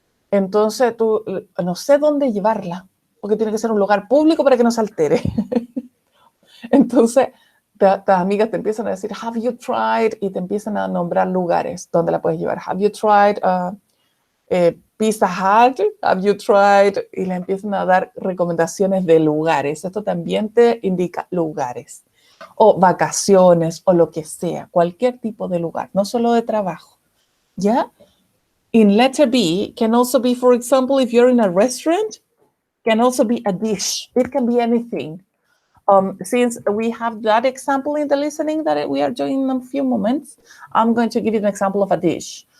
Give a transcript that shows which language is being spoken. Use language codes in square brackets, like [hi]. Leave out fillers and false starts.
[es] Entonces tú, no sé dónde llevarla, porque tiene que ser un lugar público para que no se altere. Entonces, las amigas te empiezan a decir, [en] have you tried? [es] Y te empiezan a nombrar lugares donde la puedes llevar. [en] Have you tried Pizza Hut? Have you tried? [es] Y le empiezan a dar recomendaciones de lugares. Esto también te indica lugares. O vacaciones, o lo que sea. Cualquier tipo de lugar, no solo de trabajo. ¿Ya? [en] In letter B, can also be, for example, if you're in a restaurant, can also be a dish. It can be anything. Since we have that example in the listening that we are doing in a few moments, I'm going to give you an example of a dish.